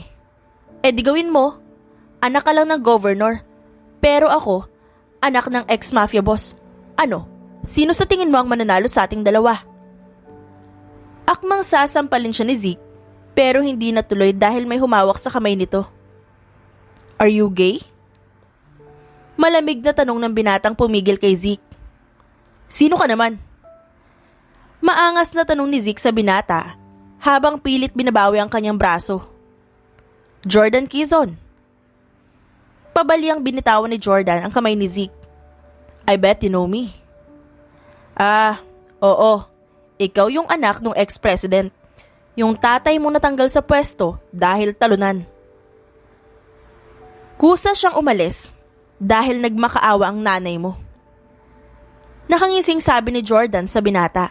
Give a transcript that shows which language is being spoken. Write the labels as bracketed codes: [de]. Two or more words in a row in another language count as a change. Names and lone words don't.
[tl] Di gawin mo. Anak ka lang ng governor. Pero ako, anak ng ex- [en] mafia boss. [tl] Ano? Sino sa tingin mo ang mananalo sa ating dalawa? Akmang sasampalin siya ni Zeke pero hindi natuloy dahil may humawak sa kamay nito. [en] Are you gay? [tl] Malamig na tanong ng binatang pumigil kay Zeke. Sino ka naman? Maangas na tanong ni Zeke sa binata habang pilit binabawi ang kanyang braso. Jordan Quezon. Pabaliang binitawan ni Jordan ang kamay ni Zeke. [en] I bet you know me. [tl] Oo. Ikaw yung anak ng ex-president. Yung tatay mo natanggal sa pwesto dahil talunan. Kusa siyang umalis dahil nagmakaawa ang nanay mo. Nakangising sabi ni Jordan sa binata.